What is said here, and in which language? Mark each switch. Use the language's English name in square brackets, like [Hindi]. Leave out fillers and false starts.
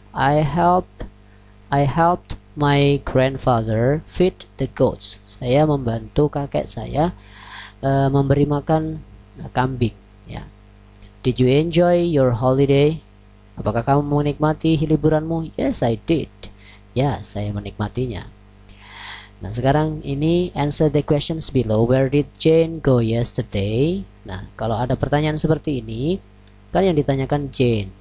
[English] I helped my grandfather feed the goats. [Indonesian] Saya membantu kakek saya memberi makan kambing ya. [English] Did you enjoy your holiday? [Indonesian] Apakah kamu menikmati liburanmu? [English] Yes, I did. [Indonesian] Ya, saya menikmatinya. Nah, sekarang ini [English] answer the questions below. Where did Jane go yesterday? [Indonesian] Nah, kalau ada pertanyaan seperti ini, kan yang ditanyakan Jane.